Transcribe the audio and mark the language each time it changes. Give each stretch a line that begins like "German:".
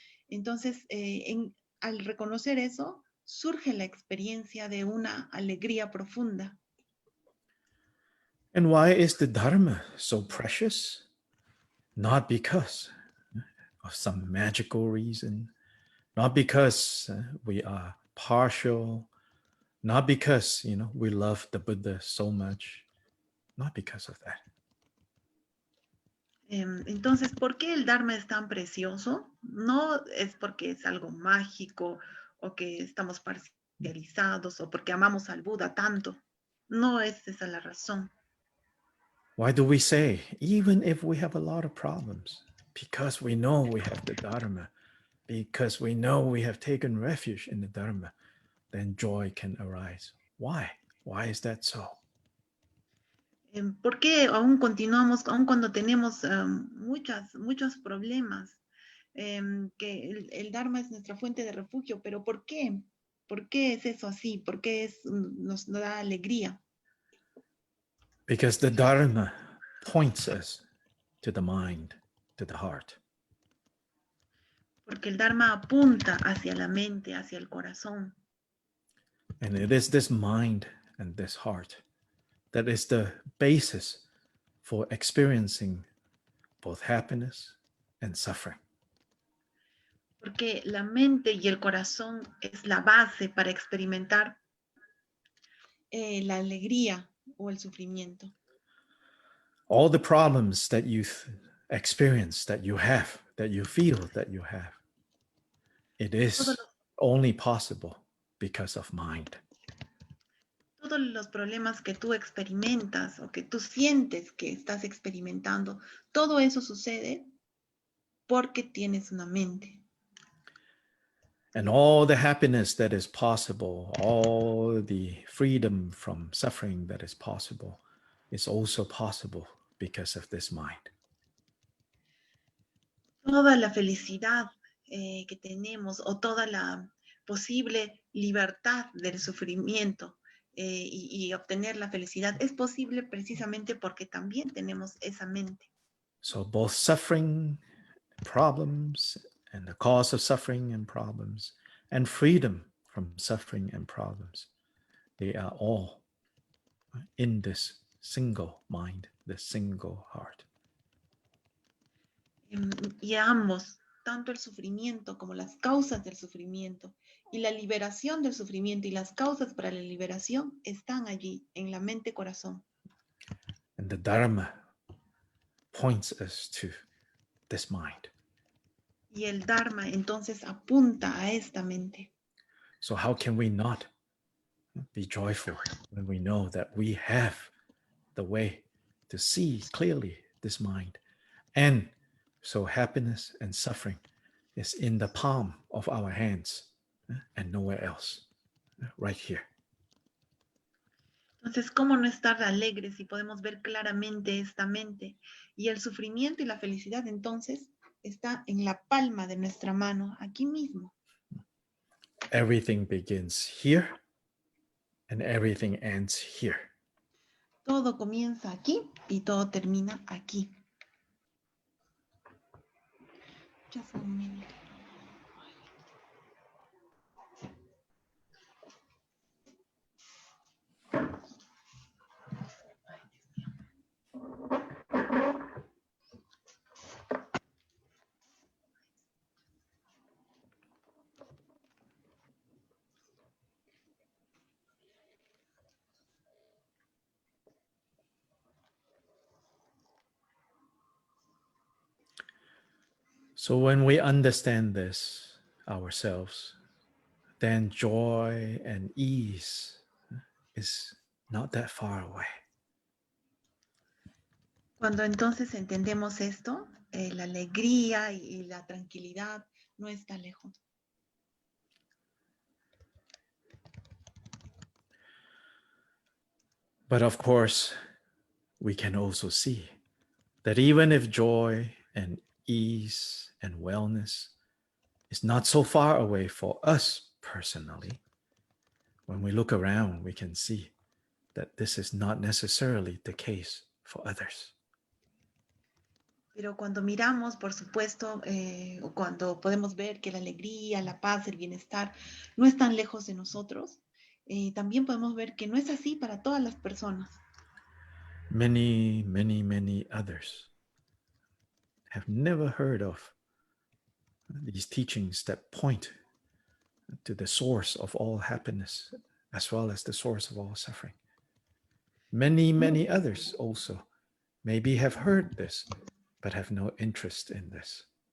Spanish: Entonces, al reconocer eso, surge la experiencia de una alegría profunda.
English: And why is the Dharma so precious? Not because of some magical reason, not because we are partial, not because, we love the Buddha so much, not because of that.
Spanish: Entonces, ¿por qué el Dharma es tan precioso? No es porque es algo mágico o que estamos parcializados o porque amamos al Buda tanto. No es esa la razón.
English: Why do we say, even if we have a lot of problems, because we know we have the Dharma, because we know we have taken refuge in the Dharma, then joy can arise? Why? Why is that so?
Spanish: ¿Por qué aún continuamos, aún cuando tenemos muchos problemas, que el Dharma es nuestra fuente de refugio? ¿Pero por qué? ¿Por qué es eso así? ¿Por qué nos da alegría?
English: Because the Dharma points us to the mind, to the heart.
Spanish: Porque el Dharma apunta hacia la mente, hacia el corazón.
English: And it is this mind and this heart that is the basis for experiencing both happiness and suffering.
Spanish: Porque la mente y el corazón es la base para experimentar la alegría o el sufrimiento.
English: All the problems that you experience, that you have, that you feel that you have, it is only possible because of mind.
Spanish: Todos los problemas que tú experimentas o que tú sientes que estás experimentando, todo eso sucede porque tienes una mente.
English: And all the happiness that is possible, all the freedom from suffering that is possible, is also possible because of this mind.
Spanish: Toda la felicidad que tenemos o toda la posible libertad del sufrimiento y obtener la felicidad es posible precisamente porque también tenemos esa mente.
English: So both suffering, problems, and the cause of suffering and problems, and freedom from suffering and problems, they are all in this single mind, this single heart.
Spanish: Y ambos, tanto el sufrimiento como las causas del sufrimiento y la liberación del sufrimiento y las causas para la liberación están allí en la mente corazón.
English: And the Dharma points us to this mind.
Spanish: Y el Dharma entonces apunta a esta mente.
English: So how can we not be joyful when we know that we have the way to see clearly this mind? And so happiness and suffering is in the palm of our hands and nowhere else, right here.
Spanish: Entonces, ¿cómo no estar alegres si podemos ver claramente esta mente? Y el sufrimiento y la felicidad entonces está en la palma de nuestra mano, aquí mismo.
English: Everything begins here and everything ends here.
Spanish: Todo comienza aquí y todo termina aquí.
English: Just 1 minute. So when we understand this ourselves, then joy and ease is not that far away.
Spanish: Cuando entonces entendemos esto, la alegría y la tranquilidad no está lejos.
English: But of course, we can also see that even if joy and ease and wellness is not so far away for us personally, when we look around, we can see that this is not necessarily the case for others.
Spanish: Pero cuando miramos, por supuesto, o cuando podemos ver que la alegría, la paz, el bienestar no están lejos de nosotros, también podemos ver que no es así para todas las personas.
English: Many, many, many others have never heard of these teachings that point to the source of all happiness as well as the source of all suffering. Many, many others also maybe have heard this, but have no interest in this.